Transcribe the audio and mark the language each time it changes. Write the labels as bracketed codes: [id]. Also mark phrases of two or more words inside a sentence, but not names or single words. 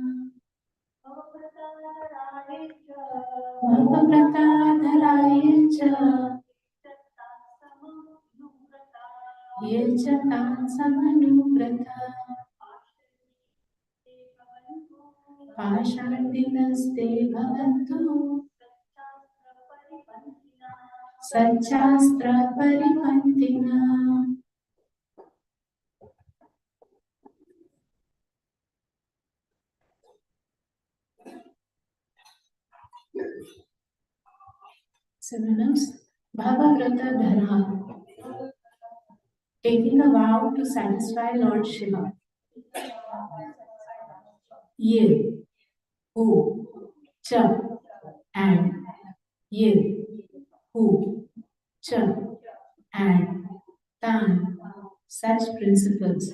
[sa] Bhagavata Dharaye Cha Ye Cha Tan Samanuvrata Pashandinaste Bhavantu Satchastra Paripantina. Synonyms: Bhagavrata Dhara, [en] taking a vow to satisfy Lord Shiva. Ye, who, cha, and ye, who, cha, and tan, such principles.